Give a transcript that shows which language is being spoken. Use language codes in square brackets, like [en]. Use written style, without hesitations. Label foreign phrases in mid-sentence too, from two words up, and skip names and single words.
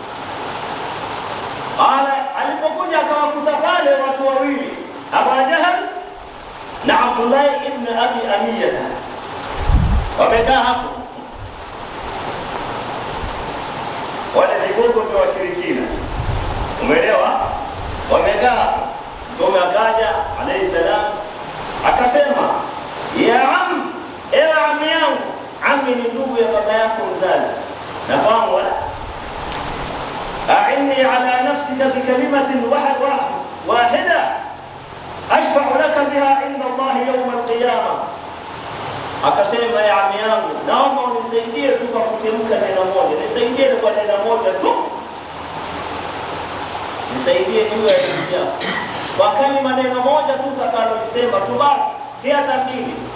[sw] Alipokuja akawakuta pale watu wawili, Abu Jahal na Abdullah ibn Abi Amiyah, wamekaa hapo, wale vigogo vya washirikina, umeelewa? Wamekaa. Mtume akaja alayhi salam akasema, [ar] يا عم, [sw] ewe ammi yangu. Ammi ni ndugu ya baba yako mzazi, nafahamu wala [ar] أعني على نفسك بكلمة واحدة أشفع لك بها عند الله يوم القيامة. [sw] Akasema, [ar] يا عمي [sw] yangu, naomba unisaidie tu kwa kutamka neno moja, nisaidie kwa neno moja tu, nisaidie juu ya nchi yako kwa kalima neno moja tu utakalolisema tu basi, si hata mbili.